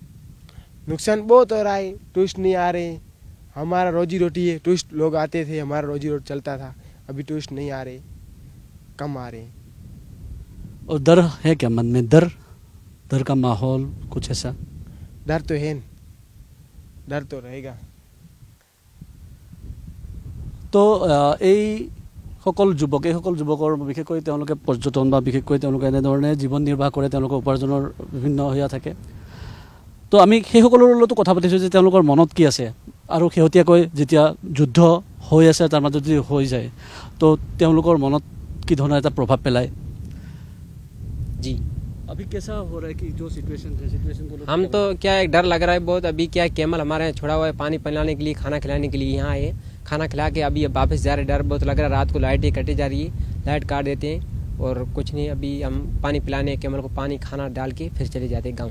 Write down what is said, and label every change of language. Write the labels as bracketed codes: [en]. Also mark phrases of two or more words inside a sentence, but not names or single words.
[hi] नुकसान बहुत हो रहा है, टूरिस्ट नहीं आ रहे, हमारा रोजी रोटी है, टूरिस्ट लोग आते थे, हमारा रोजी रोटी चलता था, अभी टूरिस्ट नहीं आ रहे, कम आ रहे। और डर है क्या मन में? डर का माहौल कुछ ऐसा? डर तो है, डर तो रहेगा। [as] তো এই সকল যুৱকৰ বিশেষকৈ তেওঁলোকে পৰ্যটন বা বিশেষকৈ তেওঁলোকে এনেধৰণে জীৱন নিৰ্বাহ কৰে, তেওঁলোকৰ উপাৰ্জনৰ বিভিন্ন হেয়া থাকে। তো আমি সেই সকলৰ লগতো কথা পাতিছোঁ যে তেওঁলোকৰ মনত কি আছে, আৰু শেহতীয়াকৈ যেতিয়া যুদ্ধ হৈ আছে তাৰ মাজত যদি হৈ যায় তো তেওঁলোকৰ মনত কি ধৰণৰ এটা প্ৰভাৱ পেলায়? [hi] जी अभी कैसा हो रहा है कि जो सिचुएशन है, सिचुएशन को हम तो क्या है, डर लग रहा है बहुत। अभी क्या है, कैमल हमारे यहाँ छोड़ा हुआ है पानी पिलाने के लिए, खाना खिलाने के लिए यहाँ आए, खाना खिला के अभी वापस जा रहे। डर बहुत लग रहा है, रात को लाइटें कटे जा रही है, लाइट काट देते हैं और कुछ नहीं, अभी हम पानी पिलाने कैमल को पानी खाना डाल के फिर चले जाते गाँव।